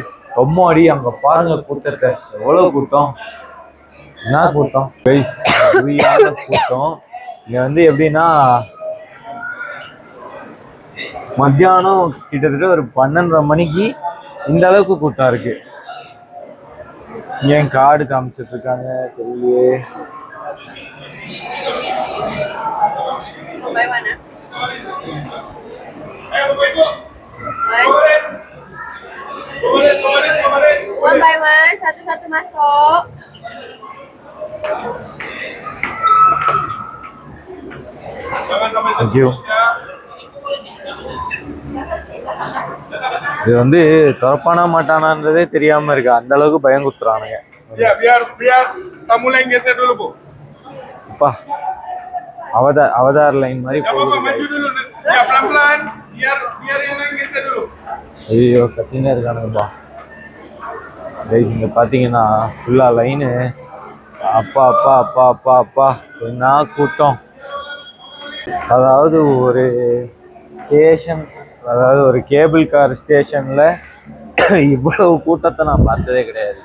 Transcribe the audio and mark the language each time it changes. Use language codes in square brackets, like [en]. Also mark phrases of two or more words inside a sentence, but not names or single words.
[ta] ரொம்ப அடி அங்கே பாருங்கள் கூட்டத்தை, எவ்வளோ கூட்டம், என்ன கூட்டம் கைஸ், கூட்டம். இங்கே வந்து எப்படின்னா மத்தியானம் கிட்டத்தட்ட ஒரு 12:30 மணிக்கு இந்த அளவுக்கு கூட்டம் இருக்கு. ஏன் கார்டு காமிச்சிட்டு இருக்காங்க தெரியலையே. [en] One by one, [id] satu-satu masuk. [en] Thank you. [ta] இது வந்து திறப்பானா மாட்டானான்றதே தெரியாம இருக்கு, அந்த அளவுக்கு பயம் குத்துறானுங்க. [id] biar kamu lengket dulu bu. [ta] அப்பா அவதார் லைன் மாதிரி [id] Gak apa-apa, [ta] போகுது [id] maju [ta] guys. [id] dulu. Ya pelan-pelan, biar yang lengket dulu. [ta] ஐயோ கத்தினே இருக்கானுங்கப்பா கைஸ். இங்க பாத்தீங்கன்னா [en] full line. [ta] அப்பா அப்பா அப்பா அப்பா அப்பா என்ன கூட்டம். அதாவது ஒரு ஸ்டேஷன், அதாவது ஒரு [en] cable car station [ta] இவ்வளவு கூட்டத்தை நான் பார்த்ததே கிடையாது.